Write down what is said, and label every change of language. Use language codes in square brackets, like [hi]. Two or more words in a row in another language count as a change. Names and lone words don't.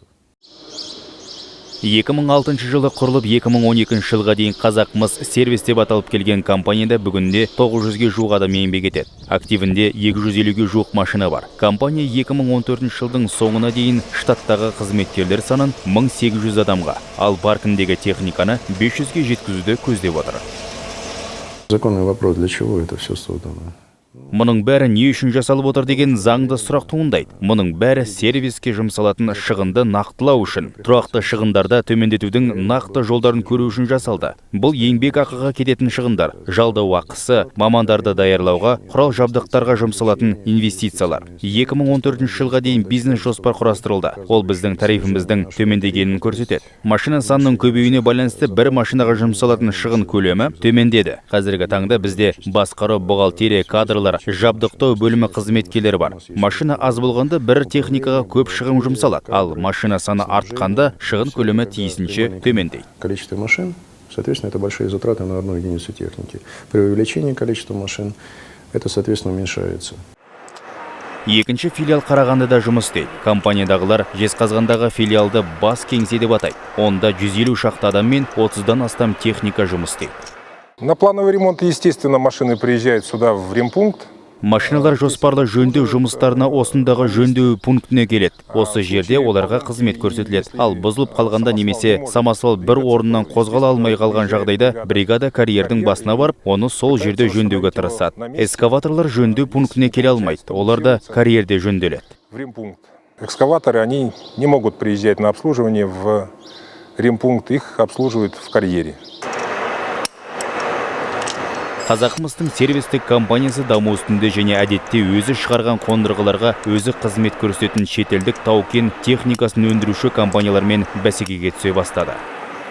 [kk] 2006 жылы құрылып 2012 жылға дейін Қазақмыс сервис деп аталып келген компанияда бүгінде 900-ге жуық адам еңбек етеді. Активінде 250-ге жуық машина бар. Компания 2014 жылдың соңына дейін штаттағы қызметкерлер санын 1800 адамға, ал паркіндегі техниканы 500-ге жеткізуді көздеп отыр. [ru] Законный вопрос, для чего это все создано? [kk] Мұның бәрі не үшін жасалып отыр деген заңды сұрақ туындайды. Мұның бәрі сервиске жұмсалатын шығынды нақтылау үшін, тұрақты шығындарда төмендетудің нақты жолдарын көру үшін жасалды. Бұл еңбек ақыға кететін шығындар, жалдау ақысы, мамандарды даярлауға, құрал жабдықтарға жұмсалатын инвестициялар. 2014 жылға дейін бизнес жоспар құрастырылды. Ол біздің тарифіміздің төмендегенін көрсетеді. Машина санының көбеюіне байланысты бір машинаға жұмсалатын шығын көлемі төмендеді. Қазіргі таңда бізде басқару, бухгалтерия, кадрлар, жабдықтау бөлімі қызметкерлері бар. Машина аз болғанда бір техникаға көп шығын жұмсалады, ал машина саны артқанда шығын көлемі тиісінше төмендейді. [ru] Количество машин, соответственно, это большие затраты на одну единицу техники. При увеличении количества машин это, соответственно, уменьшается. [kk] Екінші филиал Қарағандыда жұмыс істейді. Компаниядағылар Жезқазғандағы филиалды бас кеңсе деп атайды. Онда 150 шақты адам мен 30-дан астам техника жұмыс істейді. [ru] На плановый ремонт, естественно, машины приезжают сюда в ремпункт. [kk] Машиналар жоспарлы жөндеу жұмыстарына осындағы жөндеу пунктіне келеді. Осы жерде оларға қызмет көрсетіледі. Ал бұзылып қалғанда немесе самосвал бір орнынан қозғала алмай қалған жағдайда бригада карьердің басына барып, оны сол жерде жөндеуге тырысады. Экскаваторлар жөндеу пунктіне келе алмайды. Олар да карьерде жөнделеді. [ru] В ремпункт. Экскаваторы, они не могут приезжать на обслуживание в ремпункт, их обслуживают в карьере. [kk] Қазақмыстың сервистік компаниясы даму үстінде және әдетте өзі шығарған қондырғыларға өзі қызмет көрсететін шетелдік тау-кен техникасын өндіруші компаниялармен бәсекеге түсе бастады.